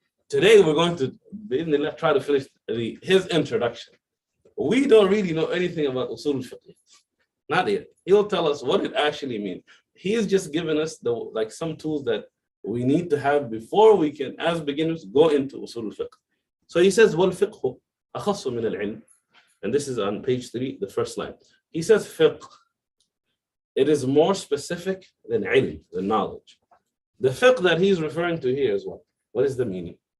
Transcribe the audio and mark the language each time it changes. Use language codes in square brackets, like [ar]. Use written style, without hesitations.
[en] Today we're going to try to finish his introduction. We don't really know anything about usul al-fiqh. Not yet. He'll tell us what it actually means. He's just given us some tools that we need to have before we can, as beginners, go into usul al-fiqh. So he says, [ar] وَالْفِقْهُ أَخَصُّ مِنَ الْعِلْمِ. [en] And this is on page 3, the first line. He says, fiqh. It is more specific than ilm, than knowledge. The fiqh that he's referring to here is what? What is the meaning?